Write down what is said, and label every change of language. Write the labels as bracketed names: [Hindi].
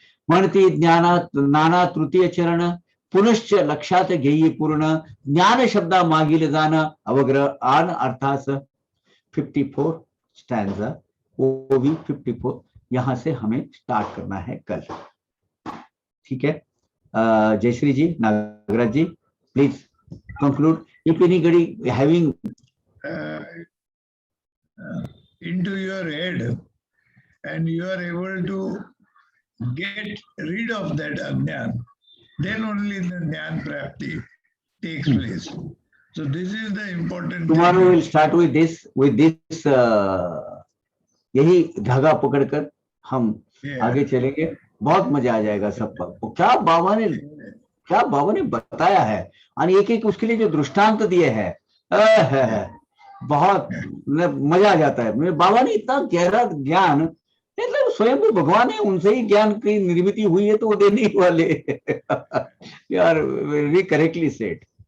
[Marathi] म्हणती ज्ञाना नाना तृतीय चरण पुनश्च लक्षात घेई पूर्ण ज्ञान शब्दा मागील जान अवग्रह आन अर्थास 54 स्टैंजा, [Hindi] वो भी 54। यहां से हमें स्टार्ट करना है कल, ठीक है? [English] Jayashree ji, Nagaraj ji, please conclude if anybody having into your head and you are able to get rid of that ajnan, then only the jnana prapti takes place. So this is the important tomorrow thing. we'll start with this [Hindi] यही धागा पकड़कर हम आगे चलेंगे। बहुत मजा आ जाएगा सबको। क्या बाबा ने बताया है, और एक एक उसके लिए जो दृष्टांत दिए हैं, बहुत मजा आ जाता है। मेरे बाबा ने इतना गहरा ज्ञान, मतलब स्वयं भी भगवान है, उनसे ही ज्ञान की निर्मित हुई है, तो वो देने ही वाले यार [English] Very correctly said.